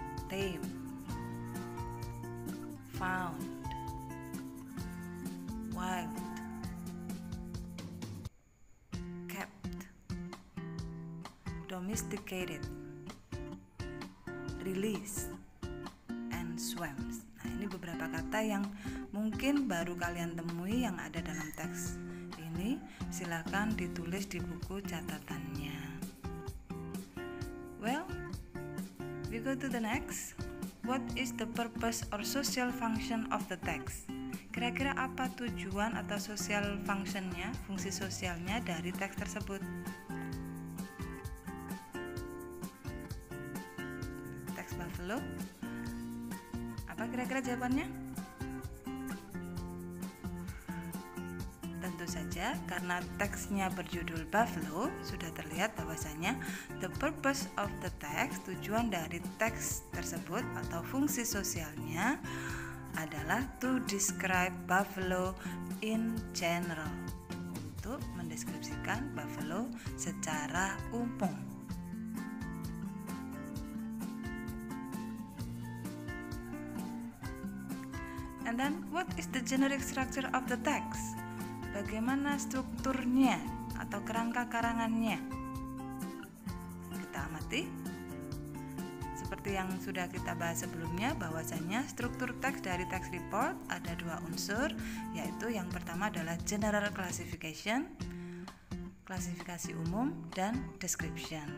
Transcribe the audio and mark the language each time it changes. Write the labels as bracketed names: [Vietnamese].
[English] tame, found, wild, kept, domesticated, release, and swims. [Indonesian] Nah, ini beberapa kata yang mungkin baru kalian temui yang ada dalam teks ini. Silakan ditulis di buku catatannya. [English] Well, we go to the next. What is the purpose or social function of the text? [Indonesian] Kira-kira apa tujuan atau social functionnya, fungsi sosialnya dari teks tersebut? Teks Buffalo. Apa kira-kira jawabannya? Tentu saja, karena teksnya berjudul Buffalo, sudah terlihat bahwasanya [English] the purpose of the text, [Indonesian] tujuan dari teks tersebut atau fungsi sosialnya adalah [English] to describe buffalo in general, [Indonesian] untuk mendeskripsikan buffalo secara umum. [English] And then, what is the generic structure of the text? [Indonesian] Bagaimana strukturnya atau kerangka karangannya? Kita amati. Seperti yang sudah kita bahas sebelumnya, bahwasanya struktur teks dari text report ada dua unsur, yaitu yang pertama adalah general classification, klasifikasi umum, dan description.